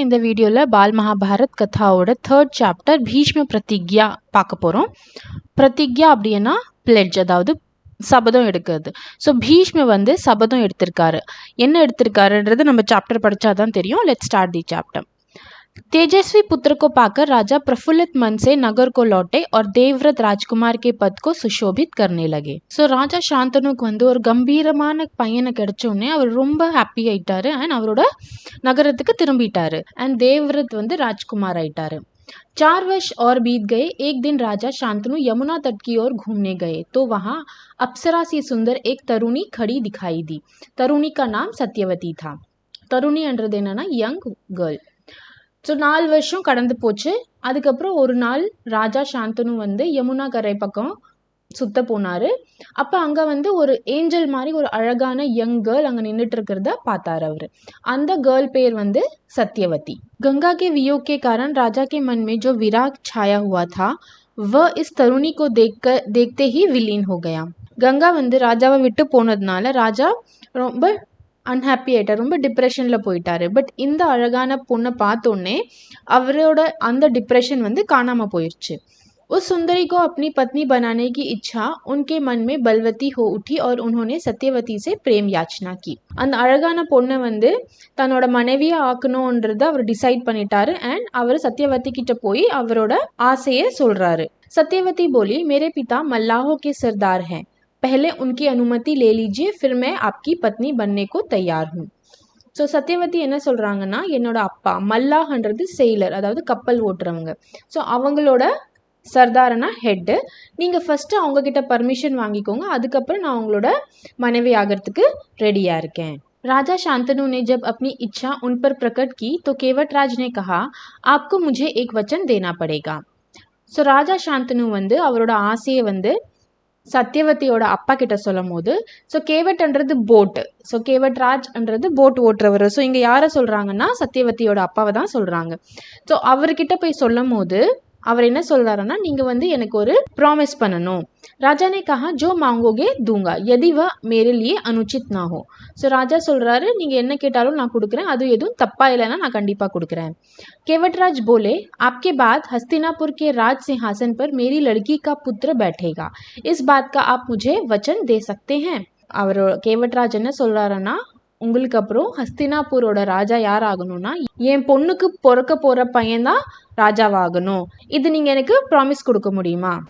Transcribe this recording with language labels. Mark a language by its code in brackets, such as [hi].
[ta] இந்த வீடியோவில் பால் Mahabharat கதாவோட 3rd chapter Bhishma Pratigya பார்க்க போகிறோம். பிரதிக்யா அப்படின்னா பிளெட்ஜ், அதாவது சபதம் எடுக்கிறது. ஸோ பீஷ்ம சபதம் எடுத்திருக்காரு. என்ன எடுத்திருக்காருன்றது நம்ம சாப்டர் படித்தாதான் தெரியும். [en] Let's start the chapter. [hi] तेजस्वी पुत्र को पाकर राजा प्रफुल्लित मन से नगर को लौटे और देवव्रत राजकुमार के पद को सुशोभित करने लगे. [ta] ஸோ ராஜா சாந்தனுக்கு ஒரு கம்பீரமான பையனை கிடைச்சோடனே அவர் ரொம்ப ஹாப்பி ஆயிட்டாரு அண்ட் அவரோட நகரத்துக்கு திரும்பிட்டாரு. அண்ட் தேவ்ரத் ராஜ்குமார் ஆயிட்டாரு. [hi] 4 वर्ष और बीत गए. एक दिन राजा शांतनु यमुना तट की ओर घूमने गए तो वहां अप्सरा सी सुंदर एक तरुणी खड़ी दिखाई दी. तरुणी का नाम सत्यवती था. [ta] तरुणी என்றது என்னன்னா யங் கேர்ள். ஸோ 4 வருஷம் கடந்து போச்சு. அதுக்கப்புறம் ஒரு நாள் ராஜா சாந்தனு யமுனா கரை பக்கம் சுத்த போனாரு. அப்போ அங்கே ஒரு ஏஞ்சல் மாதிரி ஒரு அழகான யங் கேர்ள் அங்கே நின்றுட்டு இருக்கிறத பார்த்தாரு அவரு. அந்த கேர்ள் பேர் सत्यवती. [hi] गंगा के वियोग के कारण राजा के मन में जो विराग छाया हुआ था वह इस तरुणी को देखते ही विलीन हो गया. [ta] गंगा ராஜாவை விட்டு போனதுனால ராஜா ரொம்ப அன்ஹாப்பி ஆயிட்டார், ரொம்ப டிப்ரெஷனில் போயிட்டாரு. பட் இந்த அழகான பொண்ணை பார்த்தோன்னே அவரோட அந்த டிப்ரெஷன் காணாமல் போயிடுச்சு. [hi] उस सुंदरी को अपनी पत्नी बनाने की इच्छा उनके मन में बलवती हो उठी और उन्होंने सत्यवती से प्रेम याचना की. [ta] அந்த அழகான பொண்ணை தன்னோட மனைவியை ஆக்கணும்ன்றத அவர் டிசைட் பண்ணிட்டாரு. அண்ட் அவர் சத்யவதி கிட்ட போய் அவரோட ஆசையை சொல்றாரு. [hi] सत्यवती बोली, मेरे पिता मल्लाहों के सरदार हैं. पहले उनकी अनुमति ले लीजिए, फिर मैं आपकी पत्नी बनने को तैयार हूँ. [ta] ஸோ சத்யவதி என்ன சொல்கிறாங்கன்னா, என்னோட அப்பா மல்லாஹன்றது செயிலர், அதாவது கப்பல் ஓட்டுறவங்க. ஸோ அவங்களோட சர்தாரனா ஹெட்டு. நீங்கள் ஃபஸ்ட்டு அவங்கக்கிட்ட பர்மிஷன் வாங்கிக்கோங்க, அதுக்கப்புறம் நான் அவங்களோட மனைவி ஆகிறதுக்கு ரெடியாக இருக்கேன். [hi] राजा शांतनु ने जब अपनी इच्छा उन पर प्रकट की तो केवटराज ने कहा, आपको मुझे एक वचन देना पड़ेगा. [ta] ஸோ ராஜா சாந்தனு அவரோட ஆசையை சத்யவதியோட அப்பா கிட்ட சொல்லும் போது, ஸோ கேவட்ன்றது போட்டு, ஸோ கேவட்ராஜ்ன்றது போட் ஓட்டுறவர். ஸோ இங்கே யாரை சொல்கிறாங்கன்னா சத்யவதியோட அப்பாவை தான் சொல்கிறாங்க. ஸோ அவர்கிட்ட போய் சொல்லும் போது அவர் என்ன சொல்றாருன்னா, நீங்கள் எனக்கு ஒரு ப்ராமிஸ் பண்ணணும். [hi] ராஜா ने कहा, जो मांगोगे दूंगा यदि वह मेरे लिए अनुचित ना हो. [ta] ஸோ ராஜா சொல்கிறாரு, நீங்கள் என்ன கேட்டாலும் நான் கொடுக்குறேன், அது எதுவும் தப்பா இல்லைன்னா நான் கண்டிப்பாக கொடுக்குறேன். [hi] केवटराज बोले, आपके बाद हस्तिनापुर के राज सिंहासन पर मेरी लड़की का पुत्र बैठेगा. इस बात का आप मुझे वचन दे सकते हैं. [ta] அவர் கேவட்ராஜ் என்ன சொல்கிறாருன்னா, உங்களுக்கு அப்புறம் ஹஸ்தினாபூரோட ராஜா யார் ஆகணும்னா என் பொண்ணுக்கு பிறக்க போகிற பையன்தான் ராஜாவாகணும். இது நீங்கள் எனக்கு ப்ராமிஸ் கொடுக்க முடியுமா?